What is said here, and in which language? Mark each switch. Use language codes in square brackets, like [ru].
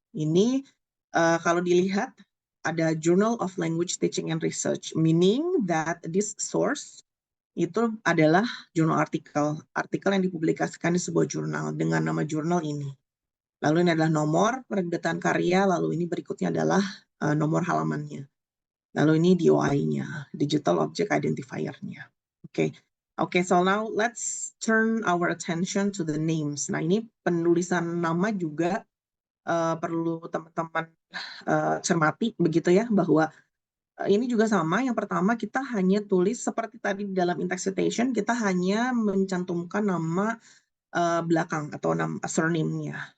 [id] Ini kalau dilihat ada Journal of Language Teaching and Research, [en] meaning that this source [id] itu adalah jurnal artikel yang dipublikasikan di sebuah jurnal dengan nama jurnal ini. Lalu ini adalah nomor penerbitan karya, lalu ini berikutnya adalah nomor halamannya. Lalu ini DOI-nya, Digital Object Identifier-nya. [en] Oke, so now let's turn our attention to the names. [id] Nah, ini penulisan nama juga perlu teman-teman cermati begitu ya, bahwa ini juga sama. Yang pertama kita hanya tulis seperti tadi di dalam in-text citation, kita hanya mencantumkan nama belakang atau nama surname-nya.